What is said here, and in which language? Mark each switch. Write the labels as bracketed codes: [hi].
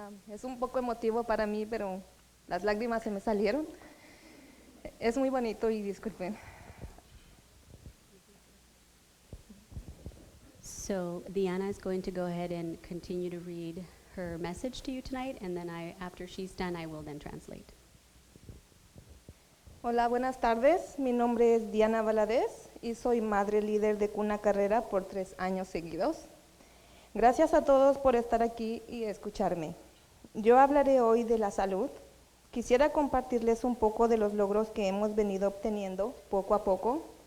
[es] Es un poco emotivo para mí, pero las lágrimas se me salieron. Es muy bonito y disculpen. [en] So Diana is going to go ahead and continue to read her message to you tonight, and then after she's done, I will then translate. [es] Hola, buenas tardes. Mi nombre es Diana Valadez y soy madre líder de Cuna Carrera por 3 años seguidos. Gracias a todos por estar aquí y escucharme. Yo hablaré hoy de la salud. Quisiera compartirles un poco de los logros que hemos venido obteniendo poco a poco.